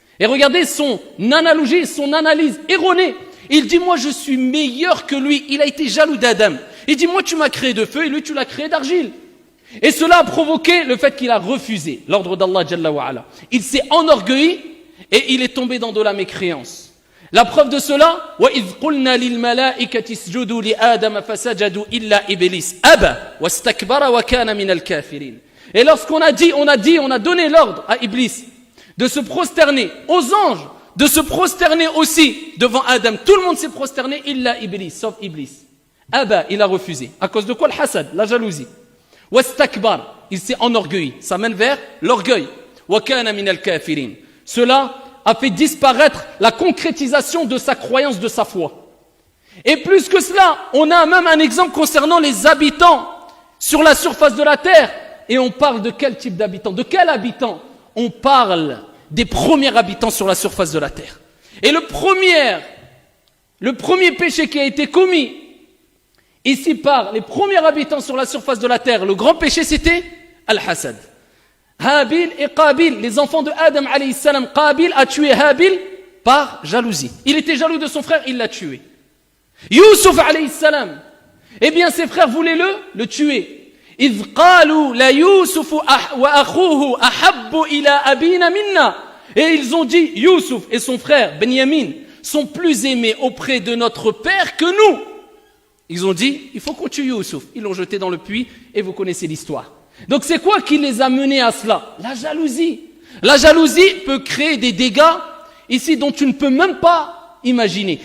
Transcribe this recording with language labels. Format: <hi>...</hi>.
<fr>Et regardez son analogie, son analyse erronée. Il dit, moi je suis meilleur que lui. Il a été jaloux d'Adam. Il dit, moi tu m'as créé de feu et lui tu l'as créé d'argile. Et cela a provoqué le fait qu'il a refusé l'ordre d'Allah Jalla wa Ala. Il s'est enorgueilli et il est tombé dans de la mécréance.</fr> <ar>La preuve de cela, وَإِذْ قُلْنَا لِلْمَلَائِكَةِ اسْجُدُوا لِآدَمَ فَسَجَدُوا إِلَّا إِبْلِيسَ أَبَى وَاسْتَكْبَرَ وَكَانَ مِنَ الْكَافِرِينَ.</ar> <fr>Et lorsqu'on a donné l'ordre à Iblis de se prosterner, aux anges de se prosterner aussi devant Adam, tout le monde s'est prosterné, illa Iblis, sauf Iblis. Aba, il a refusé. À cause de quoi? Le hasad, la jalousie. Wastakbar, il s'est enorgueilli. Ça mène vers l'orgueil.</fr> <ar>Wa kana min al-kafirin.</ar> <fr>Cela a fait disparaître la concrétisation de sa croyance, de sa foi. Et plus que cela, on a même un exemple concernant les habitants sur la surface de la terre. Et on parle de quel type d'habitants? De quel habitant? On parle des premiers habitants sur la surface de la terre. Et le premier péché qui a été commis ici par les premiers habitants sur la surface de la terre, le grand péché, c'était Al-Hasad. Habil et Qabil, les enfants de Adam alayhi salam. Qabil a tué Habil par jalousie. Il était jaloux de son frère, il l'a tué. Youssouf alayhi salam, eh bien ses frères voulaient le tuer.</fr> <ar>إذ قالوا لا يوسف وأخوه أحب إلى أبينا منا.</ar> <fr>Et ils ont dit, Youssouf et son frère Benyamin sont plus aimés auprès de notre père que nous. Ils ont dit, il faut qu'on tue Youssouf. Ils l'ont jeté dans le puits et vous connaissez l'histoire. Donc c'est quoi qui les a menés à cela? La jalousie. La jalousie peut créer des dégâts ici dont tu ne peux même pas imaginer.</fr>